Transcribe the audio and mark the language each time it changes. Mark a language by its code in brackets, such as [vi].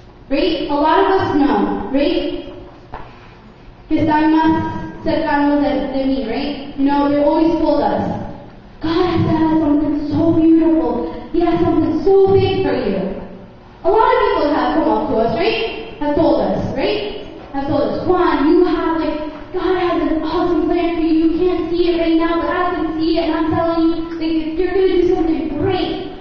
[en] Right? A lot of us know, right? [es] Que están más cercanos de mí, right? [en] They always told us, God has something so beautiful. He has something so big for you. A lot of people have come up to us, right? Have told us, right? Have told us, Juan, God has an awesome plan for you. You can't see it right now, but I can see it, and I'm telling you, you're going to do something great.